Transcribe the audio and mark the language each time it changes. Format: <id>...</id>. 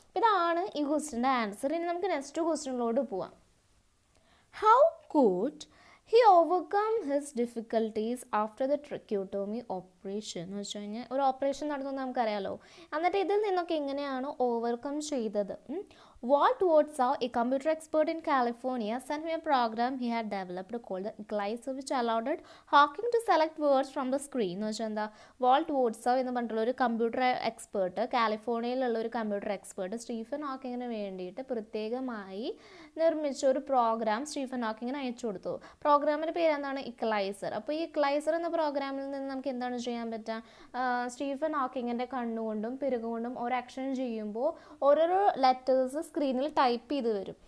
<ml>ഇതാണ് ഈ ക്വസ്റ്റ്യൻ്റെ ആൻസർ. ഇനി നമുക്ക് നെക്സ്റ്റ് ക്വസ്റ്റ്യനിലോട്ട് പോവാം.</ml> <en>How could he overcome his difficulties after the tracheotomy operation?</en> <ml>എന്ന് വെച്ച് കഴിഞ്ഞാൽ ഒരു ഓപ്പറേഷൻ നടന്നു നമുക്കറിയാലോ. എന്നിട്ട് ഇതിൽ നിന്നൊക്കെ എങ്ങനെയാണ് ഓവർകം ചെയ്തത്?</ml> <en>Walt Wurtzow, a computer expert in California, sent him a program he had developed called the Equalizer, which allowed Hawking to select words from the screen.</en> <ml>എന്ന് വെച്ചാൽ എന്താ, വാൾട്ട് വോട്ട്സോ എന്ന് പറഞ്ഞിട്ടുള്ള ഒരു കമ്പ്യൂട്ടർ എക്സ്പേർട്ട്, കാലിഫോർണിയയിലുള്ള ഒരു കമ്പ്യൂട്ടർ എക്സ്പേർട്ട് സ്റ്റീഫൻ ഹോക്കിങ്ങിന് വേണ്ടിയിട്ട് പ്രത്യേകമായി നിർമ്മിച്ച ഒരു പ്രോഗ്രാം സ്റ്റീഫൻ ഹോക്കിങ്ങിന് അയച്ചു കൊടുത്തു. പ്രോഗ്രാമിൻ്റെ പേര് എന്താണ്? ഇക്വലൈസർ. അപ്പോൾ ഈ ഇക്വലൈസർ എന്ന പ്രോഗ്രാമിൽ നിന്ന് നമുക്ക് എന്താണ് ചെയ്യാൻ പറ്റുക? സ്റ്റീഫൻ ഹോക്കിങ്ങിൻ്റെ കണ്ണുകൊണ്ടും പിറകുകൊണ്ടും ഒരു ആക്ഷൻ ചെയ്യുമ്പോൾ ഓരോരോ ലെറ്റേഴ്സ് സ്ക്രീനിൽ ടൈപ്പ് ചെയ്ത് വരും.</ml>